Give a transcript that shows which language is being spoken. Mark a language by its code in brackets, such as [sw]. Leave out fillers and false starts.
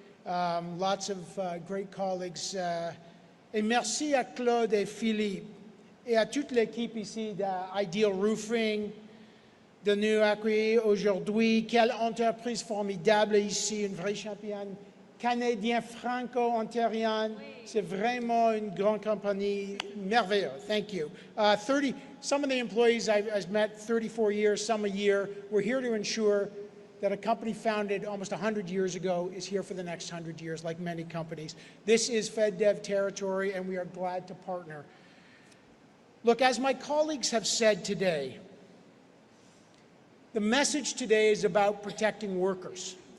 [en] Lots of great colleagues. [fr] Et merci à Claude et Philippe et à toute l'équipe ici d'Ideal Roofing de nous accueillir aujourd'hui. Quelle entreprise formidable ici, une vraie championne canadienne franco-ontarienne. C'est vraiment une grande compagnie merveilleuse. [en] Thank you. Some of the employees I've met 34 years, some a year. We're here to ensure that a company founded almost 100 years ago is here for the next 100 years, like many companies. This is FedDev territory, and we are glad to partner. Look, as my colleagues have said today, the message today is about protecting workers.